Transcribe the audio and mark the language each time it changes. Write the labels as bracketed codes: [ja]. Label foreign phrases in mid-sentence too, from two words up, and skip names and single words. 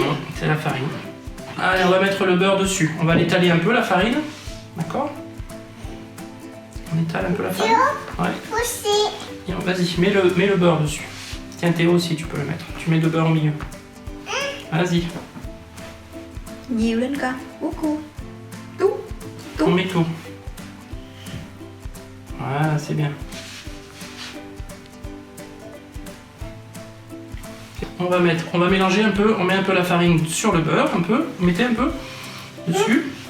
[fr] C'est la farine. Allez, on va mettre le beurre dessus. On va l'étaler un peu, la farine. D'accord? On étale un peu la farine. Ouais. Aussi. Et vas-y, mets le beurre dessus. Tiens, Théo aussi, tu peux le mettre. Tu mets le beurre au milieu. Vas-y, [vi] Nhiều lên con. [fr] Beaucoup. Tout. on met tout. Voilà, c'est bien. On va mélanger un peu. On met un peu la farine sur le beurre, un peu. Mettez un peu dessus.